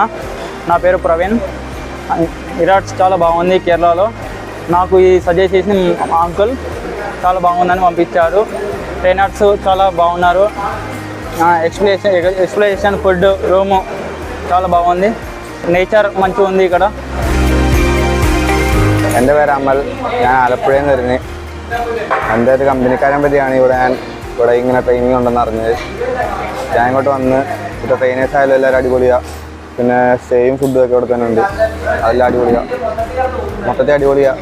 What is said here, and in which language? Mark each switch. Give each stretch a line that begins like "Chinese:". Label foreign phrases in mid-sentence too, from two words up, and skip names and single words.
Telugu: నా పేరు ప్రవీణ్. ఎరాట్స్ చాలా బాగుంది కేరళలో. నాకు ఈ సజెస్ట్ చేసిన మా అంకుల్ చాలా బాగుందని పంపించారు. ట్రైనర్స్ చాలా బాగున్నారు. ఎక్స్ప్లెనేషన్ ఫుడ్ రూము చాలా బాగుంది. നേച്ചർ మంచిగా ఉంది ఇక్కడ.
Malayalam: എൻ്റെ പേര് അമൽ, ഞാൻ ആലപ്പുഴയിൽ നിന്ന് വരുന്നത്. എൻ്റെ ഒരു കമ്പനിക്കാരനെ പറ്റിയാണ് ഇവിടെ ഇങ്ങനെ ട്രെയിനിങ് ഉണ്ടെന്ന് അറിഞ്ഞത്. ഞാൻ ഇങ്ങോട്ട് വന്ന് ഇവിടെ ട്രെയിനേഴ്സ് ആയാലും എല്ലാവരും അടിപൊളിയാണ്. പിന്നെ സ്റ്റേയും ഫുഡും ഒക്കെ ഇവിടെ തന്നെ ഉണ്ട്, അതെല്ലാം അടിപൊളിയാണ്, മൊത്തത്തിൽ അടിപൊളിയാണ്.